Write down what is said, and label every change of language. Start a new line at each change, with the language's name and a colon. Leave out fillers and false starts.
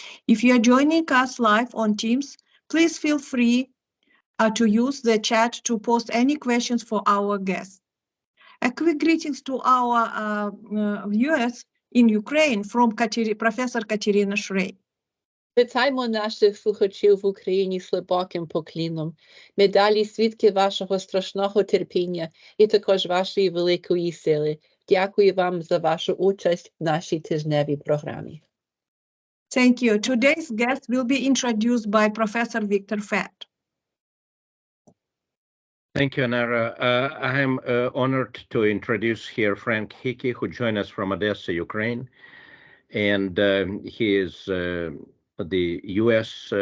English: If you are joining us live on Teams, please feel free to use the chat to post any questions for our guests. A quick greetings to our viewers in Ukraine from Professor Katerina Shrey.
Ukrainian: Вітаємо наших слухачів в Україні з глибоким покліном. Ми далі свідки вашого страшного терпіння і також вашої великої сили. Дякую вам за вашу участь в нашій тижневій програмі.
English: Thank you. Today's guest will be introduced by Professor Victor Fett. Thank you, Anara. I am honored to introduce here Frank Hickey, who joined us from Odesa, Ukraine. And he is the U.S.